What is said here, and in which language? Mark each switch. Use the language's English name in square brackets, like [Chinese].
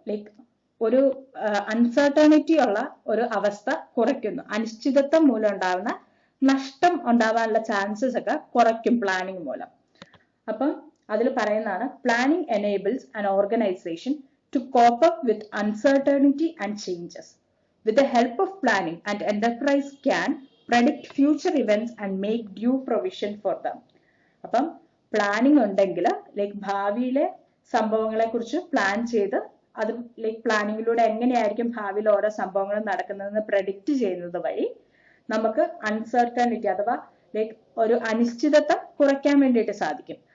[Malayalam] Like ഒരു uncertainty ഉള്ള ഒരു അവസ്ഥ കുറയ്ക്കുന്നു. അനിശ്ചിതത്വം മൂലം ഉണ്ടാകുന്ന നഷ്ടം ഉണ്ടാവാനുള്ള ചാൻസസ് ഒക്കെ കുറയ്ക്കും പ്ലാനിങ് മൂലം. അപ്പം അതിൽ പറയുന്നതാണ് [English] Planning enables an organization to cope up with uncertainty and changes. With the help of planning and enterprise can predict future events and make due provision for them. [Malayalam] അപ്പം പ്ലാനിങ് ഉണ്ടെങ്കിൽ like ഭാവിയിലെ സംഭവങ്ങളെ കുറിച്ച് plan ചെയ്ത് അത് like പ്ലാനിങ്ങിലൂടെ എങ്ങനെയായിരിക്കും ഭാവിയിൽ ഓരോ സംഭവങ്ങളും നടക്കുന്നതെന്ന് പ്രഡിക്റ്റ് ചെയ്യുന്നത് വഴി നമുക്ക് അൺസർട്ടനിറ്റി അഥവാ ലൈക്ക് ഒരു അനിശ്ചിതത്വം കുറയ്ക്കാൻ വേണ്ടിയിട്ട് സാധിക്കും.